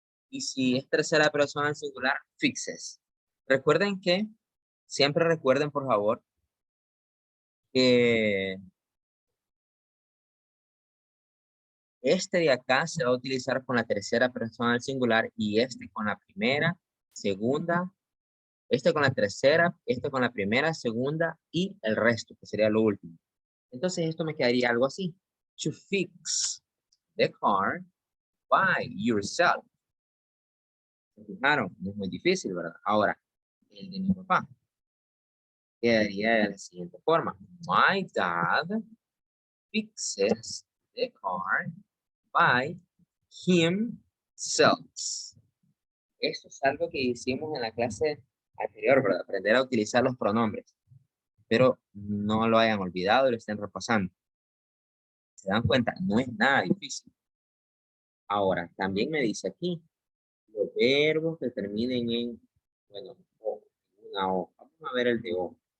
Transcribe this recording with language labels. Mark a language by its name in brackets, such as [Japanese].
[Spanish] Y si es tercera persona en singular, fixes. Recuerden que, siempre recuerden por favor, que este de acá se va a utilizar con la tercera persona del singular y este con la primera, segunda, este con la tercera, este con la primera, segunda y el resto, que sería lo último. Entonces esto me quedaría algo así. [English] To fix the car by yourself. [Spanish] ¿Se fijaron? No es muy difícil, ¿verdad? Ahora, el de mi papá quedaría de la siguiente forma. [English] My dad fixes the car by himself. [Spanish] Esto es algo que hicimos en la clase anterior, ¿verdad? Aprender a utilizar los pronombres. Pero no lo hayan olvidado y lo estén repasando. ¿Se dan cuenta? No es nada difícil. Ahora, también me dice aquí, los verbos que terminen en, bueno, o, una O. Vamos a ver el de O.